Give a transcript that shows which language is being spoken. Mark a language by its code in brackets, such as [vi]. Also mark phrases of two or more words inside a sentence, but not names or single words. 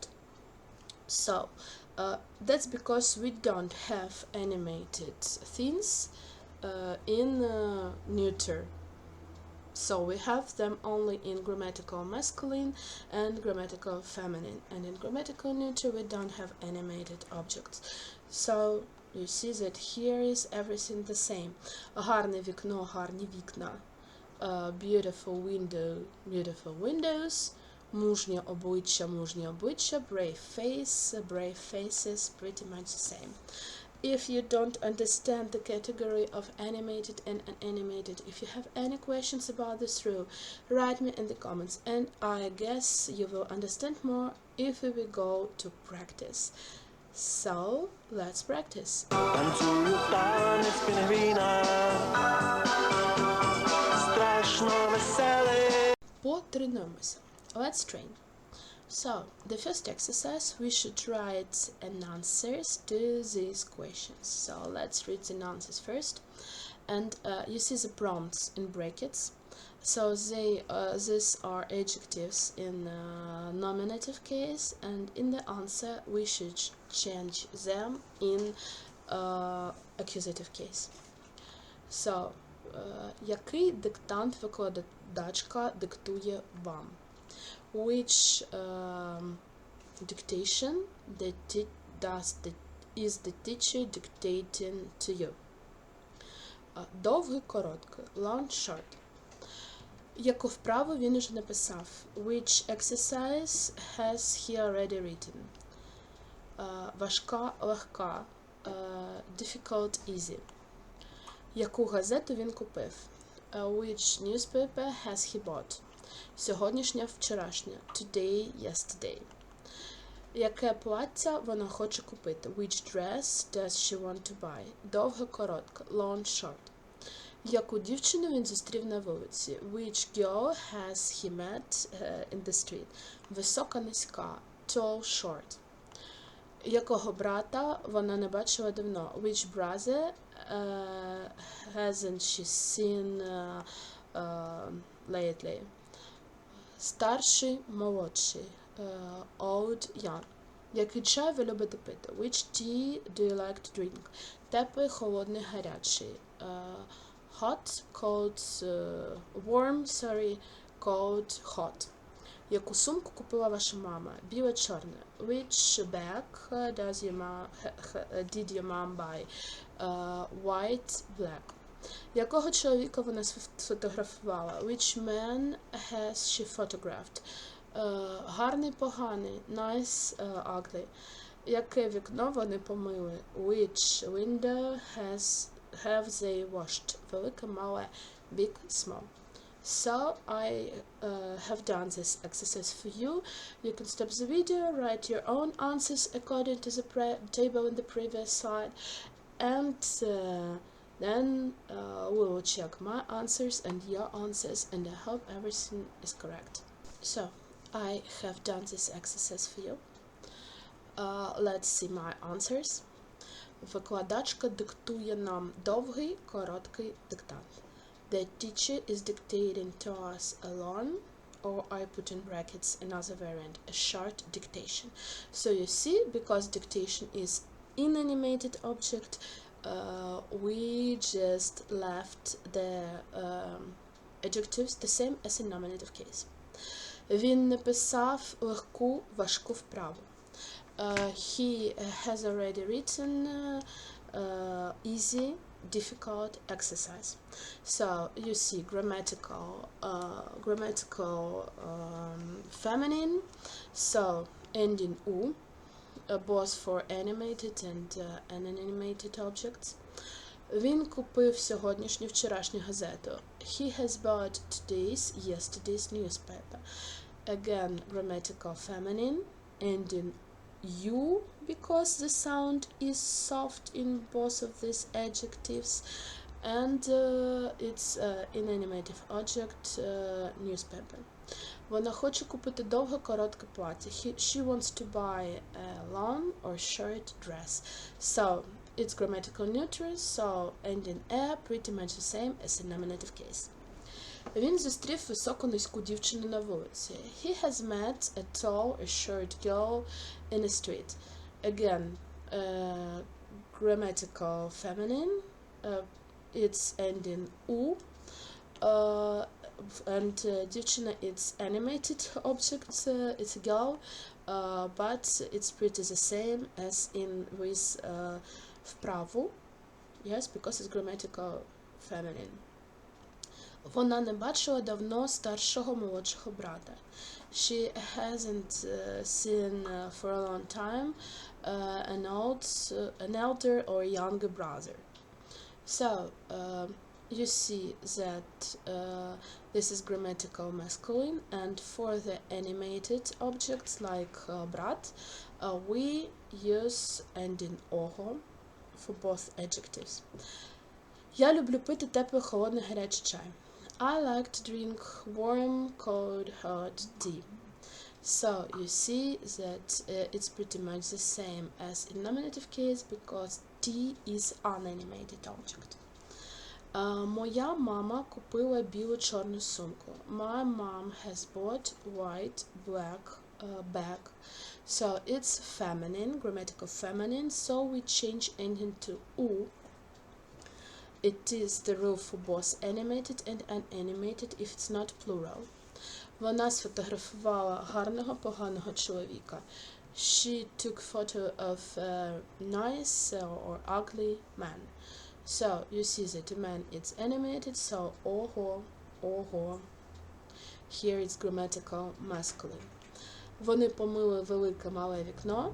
[en] So that's because we don't have animated things in neuter. So we have them only in grammatical masculine and grammatical feminine. And in grammatical neuter we don't have animated objects. So you see that here is everything the same. [uk] Гарне вікно, гарні вікна. [en] Beautiful window, beautiful windows. [uk] Мужнє обличчя, [en] brave face, brave faces, pretty much the same. If you don't understand the category of animated and unanimated, if you have any questions about this rule, write me in the comments, and I guess you will understand more if we will go to practice. So, let's practice. [uk] Танцюю танець пінгвіна, страшно веселий. Потренуємося. [en] Let's train. So, the first exercise, we should write an answers to these questions. So, let's read the answers first. And you see the prompts in brackets. So, these are adjectives in nominative case, and in the answer, we should change them in accusative case. So, [uk] який диктант викладачка диктує вам? [en] Which dictation is the teacher dictating to you? [uk] Довгий, короткий, [en] long, short. [uk] Яку вправу він уже написав? [en] Which exercise has he already written? [uk] Важка, легка, [en] difficult, easy. [uk] Яку газету він купив? [en] Which newspaper has he bought? [uk] Сьогоднішня, вчорашня. [en] Today, yesterday. [uk] Яке плаття вона хоче купити? [en] Which dress does she want to buy? [uk] Довге, коротке. [en] Long, short. [uk] Яку дівчину він зустрів на вулиці? [en] Which girl has he met in the street? [uk] Висока, низька. [en] Tall, short. [uk] Якого брата вона не бачила давно? [en] Which brother hasn't she seen lately? [uk] Старший, молодший. [en] Old, young. [uk] Який чай ви любите пити? [en] Which tea do you like to drink? [uk] Теплий, холодний, гарячий. [en] Hot, cold, warm, cold, hot. [uk] Яку сумку купила ваша мама? Біле, чорне. [en] Which bag did your mom buy? White, black. [uk] Якого чоловіка вона сфотографувала? [en] Which man has she photographed? [uk] Гарний, поганий. [en] Nice, ugly. [uk] Яке вікно вони помили? [en] Which window have they washed? [uk] Велике, мале. [en] Big, small. So, I have done this exercise for you. You can stop the video, write your own answers according to the table in the previous slide, and then we will check my answers and your answers, and I hope everything is correct. So, I have done this exercise for you. Let's see my answers. [uk] Викладачка диктує нам довгий, короткий диктант. [en] The teacher is dictating to us alone, or I put in brackets another variant, a short dictation. So you see, because dictation is inanimated object, we just left the adjectives the same as in nominative case. [uk] Він написав легку, важку вправу. [en] He has already written easy, difficult exercise. So you see grammatical feminine, so ending u, both for animated and unanimated objects. [uk] Він купив сьогоднішню, вчорашню газету. [en] He has bought yesterday's newspaper. Again, grammatical feminine, ending u, because the sound is soft in both of these adjectives, and it's inanimative object, newspaper. [uk] Вона хоче купити довге, коротке плаття. [en] She wants to buy a long or short dress. So, it's grammatical neutral, so ending a pretty much the same as in nominative case. [uk] Він зустрів високу, низьку дівчину на вулиці. [en] He has met a tall, a short girl in the street. Again, grammatical feminine, it's ending u, and дівчина, it's animated object, it's a girl, but it's pretty the same as in with вправу, yes, because it's grammatical feminine. [uk] Вона не бачила давно старшого, молодшого брата. [en] She hasn't seen for a long time an elder or younger brother. So, you see that this is grammatical masculine, and for the animated objects like brat, we use ending ого for both adjectives. [uk] Я люблю пити теплий, холодний, гарячий чай. [en] I like to drink warm, cold, hot tea. So you see that it's pretty much the same as in nominative case because tea is unanimated object. [uk] Моя мама купила білу-чорну сумку. [en] My mom has bought white, black bag. So it's feminine, grammatical feminine, so we change ending to u. It is the rule for both animated and unanimated if it's not plural. [uk] Вона сфотографувала гарного, поганого чоловіка. [en] She took photo of a nice or ugly man. So you see that the man is animated, so [uk] ого, ого. [en] Here it's grammatical masculine. [uk] Вони помили велике, мале вікно.